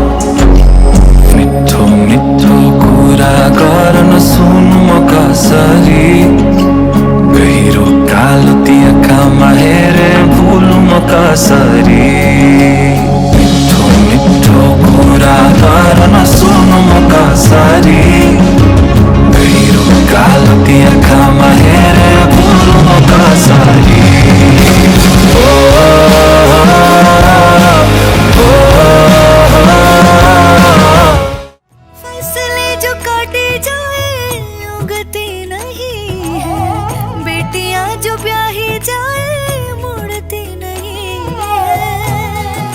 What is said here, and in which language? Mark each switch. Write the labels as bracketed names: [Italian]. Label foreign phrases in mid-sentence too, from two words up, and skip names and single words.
[Nepali] मिठो मिठो कुरा गर्न सुनु म कसरी गहिरो कालो ती आँखामा हेरे भुल्नु म कसरी मिठो मिठो कुरा गर्न सुनु म कसरी गहिरो कालो ती आँखामा हेरे भुल्नु म कसरी [Hindi] फसलें जो काटी जाए उगती नहीं है बेटियां जो ब्याही जाए मुड़ती नहीं है